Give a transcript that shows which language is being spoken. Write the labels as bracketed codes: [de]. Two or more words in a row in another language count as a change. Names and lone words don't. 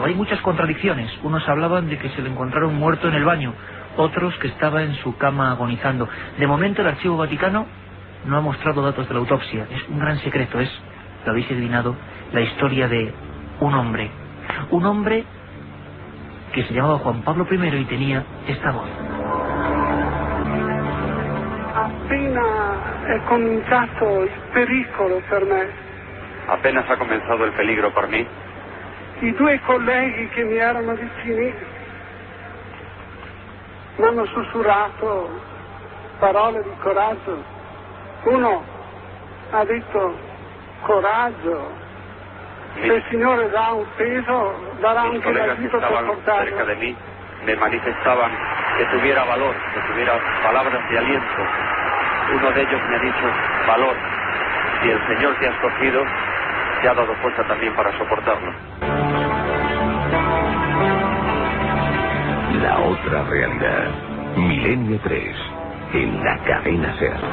[es] Hay muchas contradicciones. Unos hablaban de que se le encontraron muerto en el baño, otros que estaba en su cama agonizando. De momento el Archivo Vaticano no ha mostrado datos de la autopsia. Es un gran secreto, lo habéis adivinado, la historia de un hombre que se llamaba Juan Pablo I y tenía esta voz. [it] Appena è cominciato il pericolo per me. [es] Apenas ha comenzado el peligro por mí. [it] I 2 colleghi che mi erano vicini mi hanno sussurrato parole di coraggio. Uno ha detto: coraggio, se il Signore dà un peso, darà [es] Mis [it] anche [es] colegas que [it] l'aiuto per [es] estaban [it] portarlo. [es] cerca de mí me manifestaban que tuviera valor, que tuviera palabras de aliento. Uno de ellos me ha dicho: valor, si el Señor te ha escogido, te ha dado fuerza también para soportarlo. La otra realidad, Milenio 3, en la cadena SER.